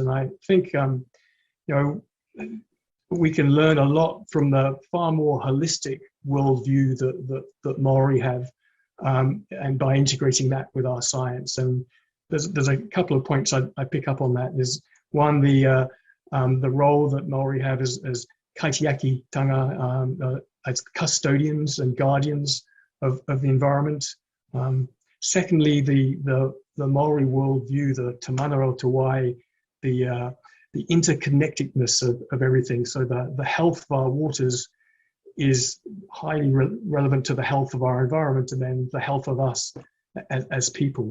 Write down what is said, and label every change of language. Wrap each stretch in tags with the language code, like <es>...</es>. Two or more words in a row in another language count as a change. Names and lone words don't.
<en>And I think we can learn a lot from the far more holistic worldview that Maori have, and by integrating that with our science. And there's a couple of points I pick up on that. There's one, the role that Maori have as</en> <mi>kaitiaki tanga,</mi> <en>as custodians and guardians of the environment. Secondly, the Maori worldview, the Te Mana o Te Wai, the interconnectedness of everything. So the health of our waters is highly relevant to the health of our environment, and then the health of us as people.</en>